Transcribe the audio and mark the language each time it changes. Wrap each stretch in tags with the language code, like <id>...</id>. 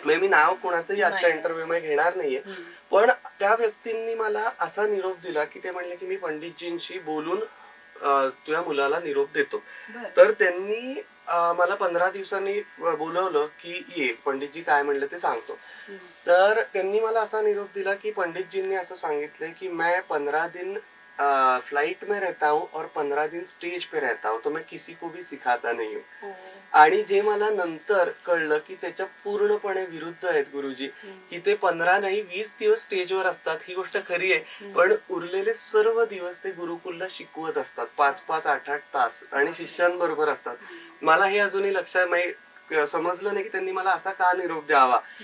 <mr>मी नाव कोणाचंही आजच्या इंटरव्ह्यू मध्ये घेणार नाहीये, पण त्या व्यक्तींनी मला असा निरोप दिला की ते म्हणले की मी पंडितजींशी बोलून तुझ्या मुलाला निरोप देतो. तर त्यांनी मला 15 दिवसांनी बोलवलं की ये, पंडितजी काय म्हणले ते सांगतो. तर त्यांनी मला असा निरोप दिला की पंडितजींनी असं सांगितलंय की</mr> <hi>मैं 15 दिन फ्लाइट में रहता हूँ और 15 दिन स्टेज पे रहता हूँ, तो मैं किसी को भी सिखाता नहीं हूँ.</hi> <mr>आणि जे मला नंतर कळलं की त्याच्या पूर्णपणे विरुद्ध आहेत गुरुजी, की ते 15 नाही 20 दिवस स्टेजवर असतात, ही गोष्ट खरी आहे. पण उरलेले सर्व दिवस ते गुरुकुलला शिकवत असतात, 5-5, 8-8 तास, आणि शिष्यांबरोबर असतात. मला हे अजूनही लक्षात समजलं नाही की त्यांनी मला असा का निरोप द्यावा.</mr>